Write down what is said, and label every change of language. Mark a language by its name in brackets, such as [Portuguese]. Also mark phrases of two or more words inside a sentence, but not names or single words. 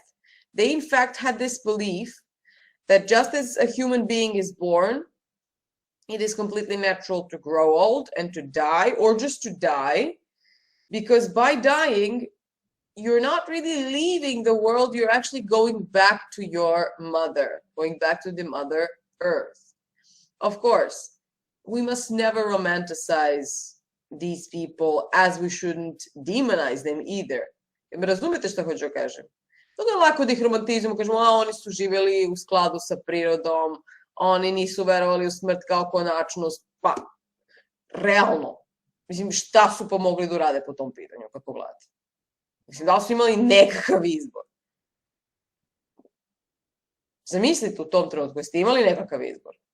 [English] They, in fact, had this belief that just as a human being is born, it is completely natural to grow old and to die, or just to die, because by dying, you're not really leaving the world, you're actually going back to your mother, going back to the Mother Earth. Of course, we must never romanticize these people, as we shouldn't demonize them either. [Serbian] Razumete šta hoću da kažem? Toga je lako da ih romantizujemo, kažemo, oni su živjeli u skladu sa prirodom, oni nisu verovali u smrt kao konačnost, pa realno, mislim, šta su pa mogli da urade po tom pitanju, kad pogledate? Mislim, da li su imali nekakav izbor? Zamislite u tom trenutku, jeste imali nekakav izbor?